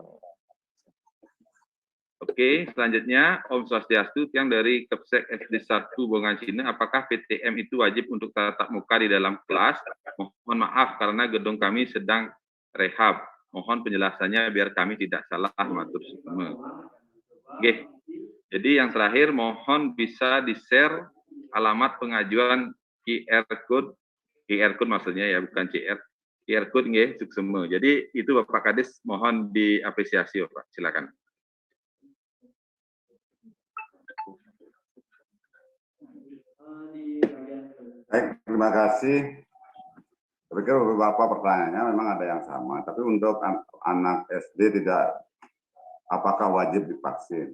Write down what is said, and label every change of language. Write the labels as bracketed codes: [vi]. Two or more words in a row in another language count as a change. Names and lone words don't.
[id] Oke, selanjutnya [ban] Om Swastiastu [id] yang dari Kepsek SD 1 Bongan Cina, apakah PTM itu wajib untuk tatap muka di dalam kelas? Mohon maaf karena gedung kami sedang rehab. Mohon penjelasannya biar kami tidak salah [ban] matur suksema. [id] Oke. Jadi yang terakhir, mohon bisa di-share alamat pengajuan [en] QR code [id] maksudnya ya, bukan CR. [en] QR code [ban] nggih, suksema. [id] Jadi itu Bapak Kadis, mohon diapresiasi Bapak. Silakan. Baik, terima kasih. Saya pikir beberapa pertanyaannya memang ada yang sama, tapi untuk anak SD tidak, apakah wajib divaksin?